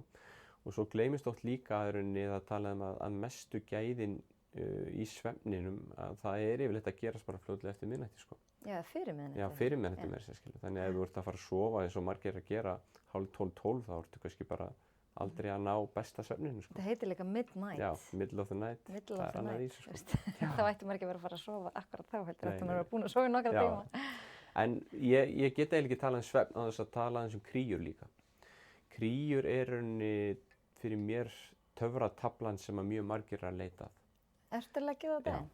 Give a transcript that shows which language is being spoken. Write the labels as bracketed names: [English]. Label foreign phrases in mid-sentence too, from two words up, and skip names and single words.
[Icelandic] Og svo gleymist oft líka að tala að mestu gæðin í svefninum að það er yfirleitt að gerast bara fljótlega eftir miðnætti sko. Já, fyrir miðnætti. Já, fyrir miðnætti með þess að þannig að ef þú ert að fara að sofa eins og margir að gera 11:30 þá ertu kannski bara aldrei að ná besta svefninu sko. Það heitir líka midnight. Já, [English] middle of the night. Middle of the night, [Icelandic] sko. Þá ætti maður ekki að vera að fara að sofa akkurat þá heldur, ætti maður að vera búin að sofa í nokkra tíma. En ég get eiginlega ekki talað um svefn á þess að tala um kríur líka. Kríur er fyrir mér töfrataflan sem að mjög margir er að leita að. Ertu að leggja það á daginn?